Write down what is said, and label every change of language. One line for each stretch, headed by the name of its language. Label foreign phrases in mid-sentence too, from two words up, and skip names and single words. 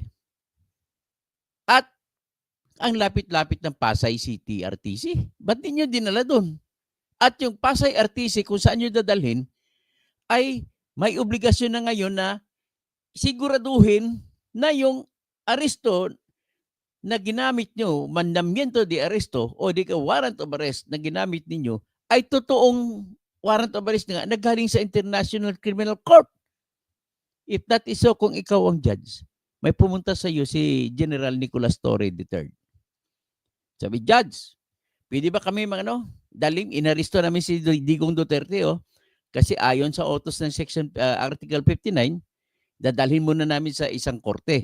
Filipino: At ang lapit-lapit ng Pasay City RTC, ba't niyo dinala doon? At yung Pasay RTC, kung saan nyo dadalhin, ay may obligasyon na ngayon na siguraduhin na yung aresto na ginamit nyo,
Spanish: mandamiento de aresto
Filipino: o di ka
English: warrant of arrest
Filipino: na ginamit ninyo ay totoong
English: warrant of arrest
Filipino: na nagaling sa International Criminal Court.
English: If that is so,
Filipino: kung ikaw ang judge, may pumunta sa iyo si General Nicolas Torre III. Sabi, Judge, pwede ba kami daling inaresto namin si Digong Duterte, kasi ayon sa utos ng section Article 59, dadalhin muna namin sa isang korte.